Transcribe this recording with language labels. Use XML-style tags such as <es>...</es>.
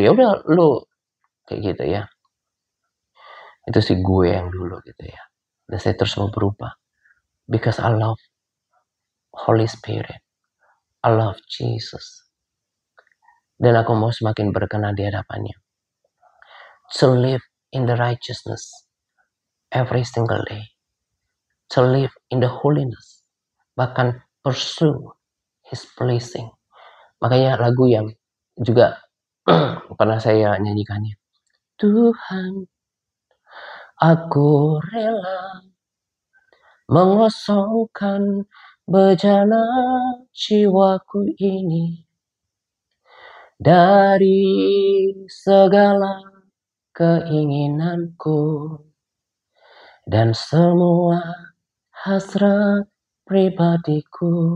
<id>Ya udah lu kayak gitu ya. Itu sih gue yang dulu gitu ya. Dan saya terus mau berubah.</id> <en>Because I love Holy Spirit. I love Jesus.</en> <id>Dan aku mau semakin berkenan di hadapannya.</id> <en>To live in the righteousness every single day. To live in the holiness.</en> <id>Bahkan</id> <en>pursue His blessing.</en> <id>Makanya lagu yang juga pernah saya nyanyikannya. Tuhan, aku rela mengosongkan bejana jiwaku ini dari segala keinginanku dan semua hasrat pribadiku.</id>